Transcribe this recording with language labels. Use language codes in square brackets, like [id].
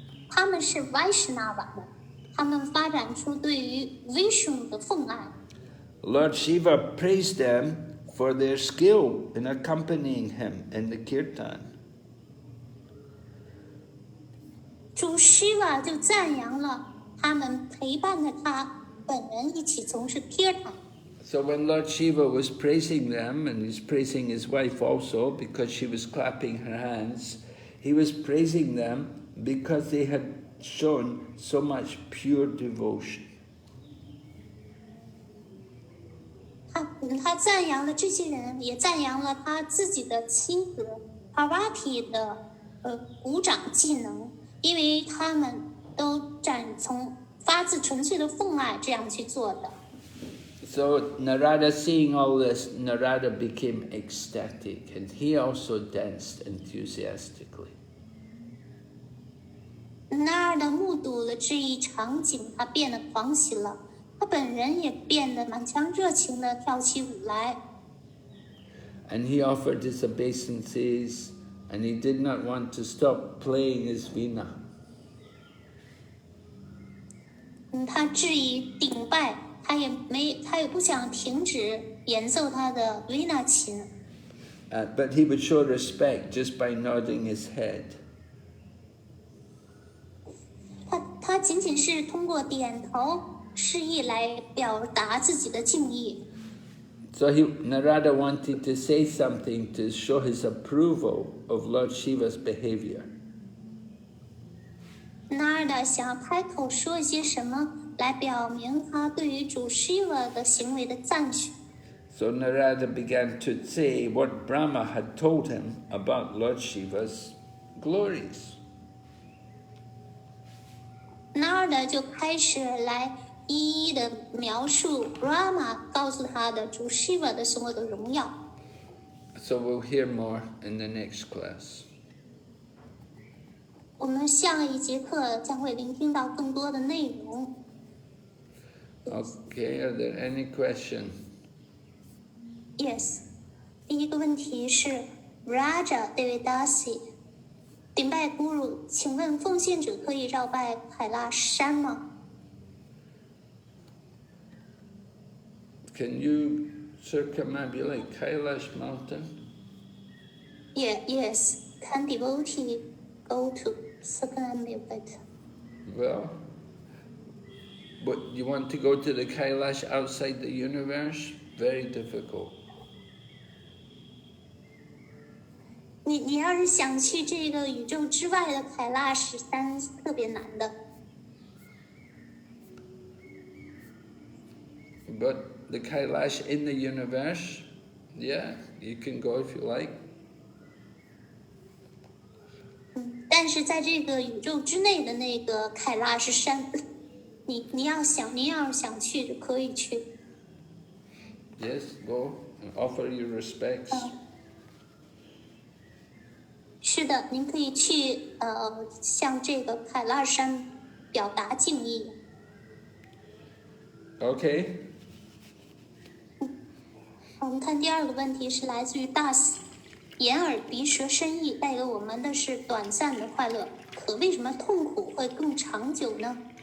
[zh] 他们是 Vaishnava 们，他们发展出对于 Vishnu 的奉爱。 [en] Lord Shiva praised them for their skill in accompanying him in the kirtan. [zh] 主 Shiva 就赞扬了他们陪伴着他本人一起从事 kirtan。 [en] So when Lord Shiva was praising them, and he's praising his wife also because she was clapping her hands, he was praising them because they had shown so much pure devotion. [zh] 他赞扬了这些人，也赞扬了他自己的妻子 Parvati 的鼓掌技能，因为他们都从发自纯粹的奉爱这样去做的。 [en] So Narada, seeing all this, Narada became ecstatic, and he also danced enthusiastically. [zh] 纳尔的目睹了这一场景，他变得狂喜了，他本人也变得满腔热情地跳起舞来。 [en] And he offered his obeisances, and he did not want to stop playing his veena. [zh] 他致以顶拜，他也不想停止演奏他的维纳琴。 [en] But he would show respect just by nodding his head. [zh] 他仅仅是通过点头示意来表达自己的敬意。 [en] So Narada wanted to say something to show his approval of Lord Shiva's behavior. [zh] 纳尔想要开口说一些什么，来表明他对于主 Shiva 的行为的赞许。 [en] So Narada began to say what Brahma had told him about Lord Shiva's glories. [zh] 纳尔就开始来一一的描述 Brahma 告诉他的主 Shiva 的所有的荣耀。 [en] So we'll hear more in the next class. [zh] 我们下一节课将会聆听到更多的内容。 [en] Okay, are there any questions? [zh] Yes， 第一个问题是 Raja Devidasi， 顶拜 Guru， 请问奉献者可以绕拜海拉山吗？ [en] Can you circumambulate Kailash mountain? Yes. Can devotee go to circumambulate? Well, but you want to go to the Kailash outside the universe? Very difficult. [zh] 你要是想去这个宇宙之外的凯拉什山，特别难的。 [en] But the Kailash in the universe, yeah, you can go if you like. [zh] 但是在这个宇宙之内的那个凯拉什山，你要是想去就可以去。 [en] Yes, go and offer your respects. [zh] 是的，您可以去向这个凯拉山表达敬意。 [en] Okay. [zh] 我们看第二个问题是来自于大死，眼耳鼻舌身意带给我们的是短暂的快乐，可为什么痛苦会更长久呢？